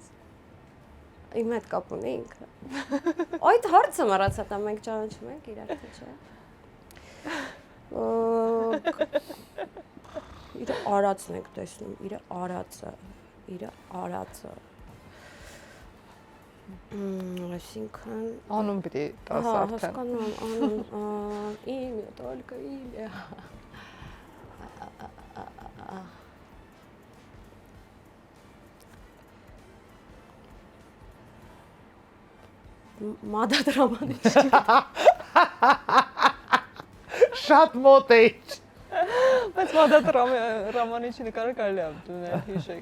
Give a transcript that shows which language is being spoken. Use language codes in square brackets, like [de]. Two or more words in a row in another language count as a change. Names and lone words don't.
[hy] Իմ հետ կապ ունի ինքը։ Այդ հարցը մռացա, դա մենք ճանաչում ենք իրար թե չէ։ Իր արածն ենք տեսնում, իր արածը։ Այսինքն Անուն պիտի տաս Ահա, արդեն։ հասկանում, անուն, [ru] имя, только имя։ Մադա դրամանիչ։ [hy] Շատ մոտ է։ Բայց մադա Ռամանիչի նկարը կարելի է դունել, հիշեք։